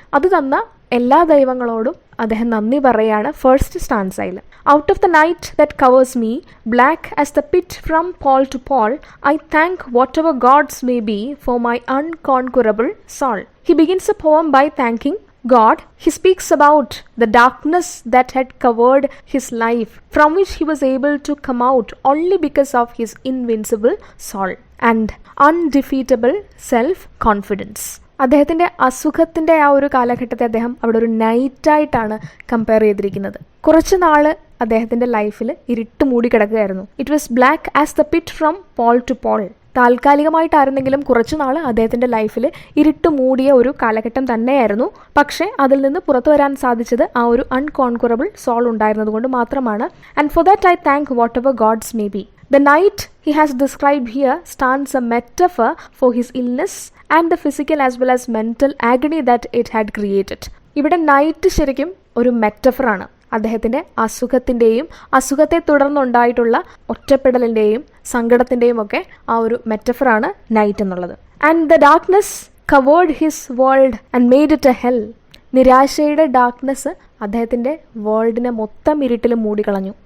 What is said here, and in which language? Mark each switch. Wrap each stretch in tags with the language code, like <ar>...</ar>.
<ml>അത് തന്ന എല്ലാ ദൈവങ്ങളോടും അദ്ദേഹം നന്ദി പറയാണ് first സ്റ്റാൻസയിൽ.</ml> <en>Out of the night that covers me black as the pit from pole to pole I thank whatever gods may be for my unconquerable soul. He begins a poem by thanking God. He speaks about the darkness that had covered his life, from which he was able to come out only because of his invincible soul. And undefeatable self confidence.</en> <ml>അദ്ദേഹത്തിൻ്റെ അസുഖത്തിൻ്റെ ആ ഒരു കാലഘട്ടത്തെ അദ്ദേഹം അവിടെ ഒരു നൈറ്റായിട്ടാണ് compare ചെയ്തിരിക്കുന്നത്. കുറച്ച് നാൾ അദ്ദേഹത്തിൻ്റെ ലൈഫിൽ ഇരുട്ട് മൂടി കിടക്കുകയായിരുന്നു.</ml> <en>It was black as the pit from pole to pole.</en> <ml>താൽക്കാലികമായിട്ടായിരുന്നെങ്കിലും കുറച്ചു നാൾ അദ്ദേഹത്തിൻ്റെ ലൈഫിൽ ഇരുട്ട് മൂടിയ ഒരു കാലഘട്ടം തന്നെയായിരുന്നു. പക്ഷേ അതിൽ നിന്ന് പുറത്തു വരാൻ സാധിച്ചത് ആ ഒരു അൺകോൺക്വറബിൾ സോൾ ഉണ്ടായിരുന്നത് കൊണ്ട് മാത്രമാണ്.</ml> <en>And for that I thank whatever gods may be. The night he has described here stands a metaphor for his illness and the physical as well as mental agony that it had created.</en> <ml>ഇവിടെ night ശരിക്കും ഒരു മെറ്റഫറാണ്. അദ്ദേഹത്തിൻ്റെ അസുഖത്തിൻ്റെയും അസുഖത്തെ തുടർന്നുണ്ടായിട്ടുള്ള ഒറ്റപ്പെടലിൻ്റെയും സങ്കടത്തിൻ്റെയും ഒക്കെ ആ ഒരു മെറ്റഫറാണ് night എന്നുള്ളത്.</ml> <en>And the darkness covered his world and made it a hell.</en> <ml>നിരാശയുടെ ഡാർക്ക്നെസ് അദ്ദേഹത്തിൻ്റെ വേൾഡിനെ മൊത്തം ഇരുട്ടിൽ മൂടിക്കളഞ്ഞു.</ml>